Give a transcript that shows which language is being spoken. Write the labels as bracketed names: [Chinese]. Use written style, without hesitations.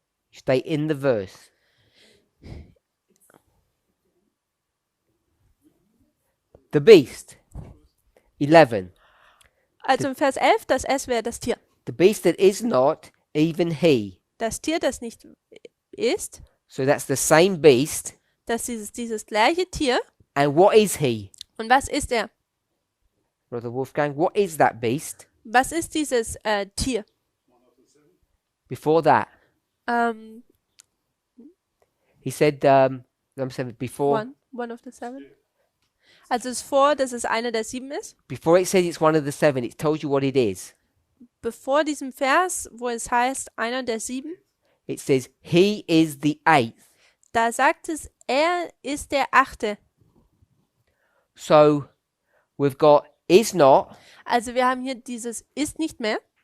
[English] Stay in the verse. The beast. 11. [German] Also im Vers 11, das es wäre das Tier. [English] The beast that is not, even he. [German] Das Tier, das nicht ist, [English] So that's the same beast. [German] das ist dieses gleiche Tier. [English] And what is he? [German] Und was ist er? [English] Brother Wolfgang, what is that beast? [German] Was ist dieses Tier? [English] Before that, Um, he said, number 7, before one of the seven. [German] Also es ist vor, dass es einer der 7 ist. [English] before it says it's one of the 7, it tells you what it is. [German] Bevor diesem Vers, wo es heißt, einer der 7, [English] It says, he is the 8th. [German] da sagt es, er ist der 8. [English] So we've got is not, [German] Also wir haben hier dieses ist nicht mehr.